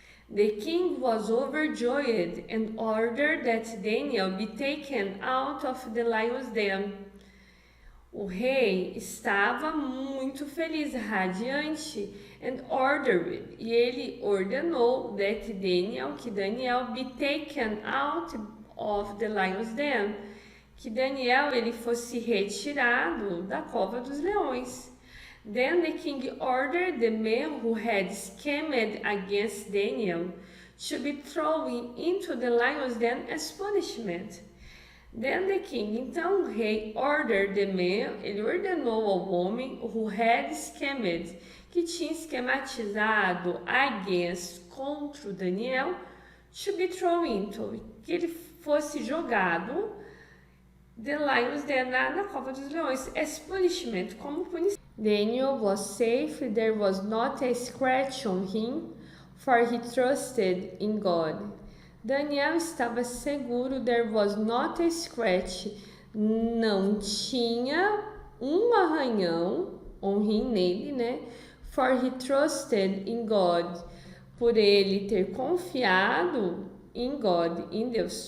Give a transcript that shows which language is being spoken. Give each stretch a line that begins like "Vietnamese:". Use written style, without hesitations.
English: The king was overjoyed and ordered that Daniel be taken out of the lion's den.
Portuguese: O rei estava muito feliz, radiante,
English: and ordered,
Portuguese: e ele ordenou que Daniel
English: be taken out of the lion's den,
Portuguese: que Daniel ele fosse retirado da cova dos leões.
English: Then the king ordered the men who had schemed against Daniel to be thrown into the lion's den as punishment. Then the king,
Portuguese: então o rei,
English: ordered the man,
Portuguese: ele ordenou ao homem
English: who had schemed,
Portuguese: que tinha esquematizado
English: against,
Portuguese: contra o Daniel,
English: to be thrown into,
Portuguese: que ele fosse jogado
English: the lion's den,
Portuguese: na cova dos leões,
English: as punishment,
Portuguese: como punição.
English: Daniel was safe, there was not a scratch on him, for he trusted in God.
Portuguese: Daniel estava seguro,
English: there was not a scratch,
Portuguese: não tinha um arranhão,
English: on him,
Portuguese: nele, né?
English: For he trusted in God,
Portuguese: por ele ter confiado em God, em Deus.